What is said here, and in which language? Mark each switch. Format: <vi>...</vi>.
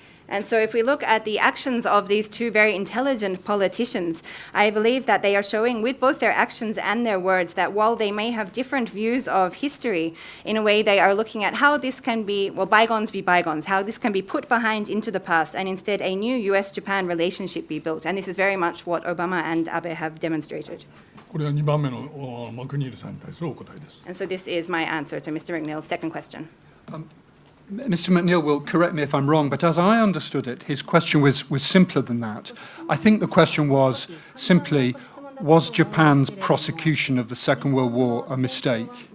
<en>And so if we look at the actions of these two very intelligent politicians, I believe that they are showing with both their actions and their words that while they may have different views of history, in a way they are looking at how this can be, well, bygones be bygones, how this can be put behind into the past, and instead a new US-Japan relationship be built. And this is very much what Obama and Abe have demonstrated.</en> <ja>これは2番目のマクニールさんに対するお答えです。</ja> <en>And so this is my answer to Mr. McNeil's second question. Mr. McNeil will correct me if I'm wrong, but as I understood it, his question was simpler than that. I think the question was simply, was Japan's prosecution of the Second World War a mistake?</en>